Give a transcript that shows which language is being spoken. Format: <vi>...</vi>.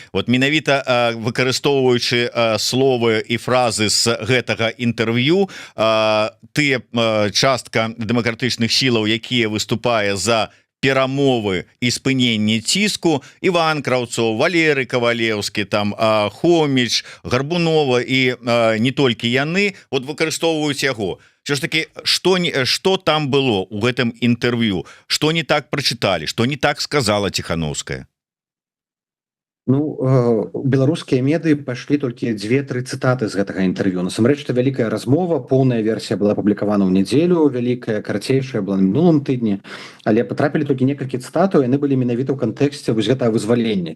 <be>Вот менавіта выкарыстоўваючы словы і фразы з гэтага інтэрв'ю, тыя частка дэмакратычных сілаў, якія выступае за перамовы і спыненне ціску, Іван Краўцоў, Валерый Кавалеўскі, там Хоміч, Гарбунова і не толькі яны вот выкарыстоўваюць яго.</be> <ru>Все ж таки, что там было</ru> <be>у гэтым інтэрв'ю,</be> <ru>что не так прочитали, что не так сказала Тихановская?</ru> <be>Ну, беларускія медыі пайшлі толькі 2-3 цытаты з гэтага інтэрв'ю. Насамрэч, это вялікая размова, поўная версія была апублікавана ў нядзелю, вялікая, карацейшая была на мінулым тыдні, але патрапілі толькі некалькі цытатаў, яны былі менавіта ў кантэксце вось гэтага вызвалення.</be>